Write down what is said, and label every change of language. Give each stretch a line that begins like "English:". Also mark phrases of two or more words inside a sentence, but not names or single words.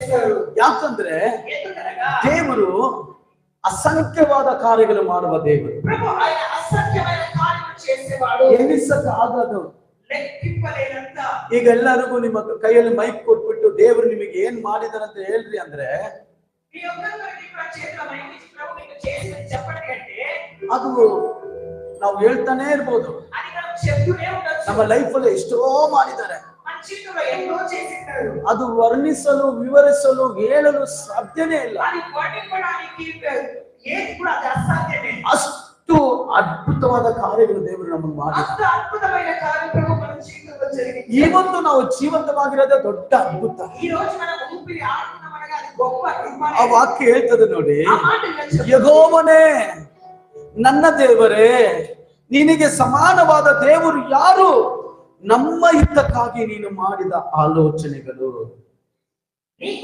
Telugu: చేస్తారు.
Kannada: ಯಾಕಂದ್ರೆ ದೇವರು ಅಸಂಖ್ಯವಾದ ಕಾರ್ಯಗಳು ಮಾಡುವ ದೇವರು.
Telugu: ప్రభు ఆయన అసంఖ్యమైన కార్యములు చేసేవాడు.
Kannada: ಎಣಿಸಕ್ಕಾಗದು. ಲೆಕ್ಕಿಸಲೇನಂತ. ಈಗ ಎಲ್ಲರಿಗೂ ನಿಮ್ಮ ಕೈಯಲ್ಲಿ ಮೈಕ್ ಕೊಟ್ಬಿಟ್ಟು ದೇವರು ನಿಮಗೆ ಏನ್ ಮಾಡಿದಾರಂತ ಹೇಳ್ರಿ ಅಂದ್ರೆ ಈ ಒಬ್ಬೊಬ್ಬರಿಗೆ ಕೂಡ
Telugu: చేతిలో ಮೈಕ್ ಇಚ್ಚಿ ప్రభు మీకు చేసినది చెప్పండి అంటే
Kannada: ಅದು ನಾವು ಹೇಳ್ತಾನೆ ಇರ್ಬೋದು.
Telugu: అది మనం చెప్తూనే ఉండొచ్చు.
Kannada: ನಮ್ಮ ಲೈಫ್ ಅಲ್ಲಿ ಎಷ್ಟೋ ಮಾಡಿದ್ದಾರೆ.
Telugu: మన జీవితంలో ఎన్నో చేసిస్తారు.
Kannada: ಅದು ವರ್ಣಿಸಲು ವಿವರಿಸಲು ಹೇಳಲು ಸಾಧ್ಯನೇ ಇಲ್ಲ.
Telugu: అది వర్ణించడానికి ఏది కూడా అది అసాధ్యమే.
Kannada: ಅಷ್ಟು ಅದ್ಭುತವಾದ ಕಾರ್ಯಗಳು ದೇವರು ನಮಗೆ ಮಾಡಿದ್ದಾರೆ.
Telugu: అంత అద్భుతమైన కార్యం ప్రభు మన జీవితంలో జరిగింది.
Kannada: ಇವತ್ತು ನಾವು ಜೀವಂತವಾಗಿರೋದೇ ದೊಡ್ಡ ಅದ್ಭುತ.
Telugu: ಈ రోజు మనం ఊపిరి ఆడుతున్నామనగా అది గొప్ప అద్భుతం.
Kannada: ಆ ವಾಕ್ಯ ಹೇಳ್ತದೆ ನೋಡಿ, ಆ ಮಾತನ್ನ ಯೆಹೋವನೇ ನನ್ನ ದೇವರೇ, ನಿನಗೆ ಸಮಾನವಾದ ದೇವರು ಯಾರು? ನಮ್ಮ ಹಿತಕ್ಕಾಗಿ ನೀನು ಮಾಡಿದ ಆಲೋಚನೆಗಳು.
Telugu: నీకు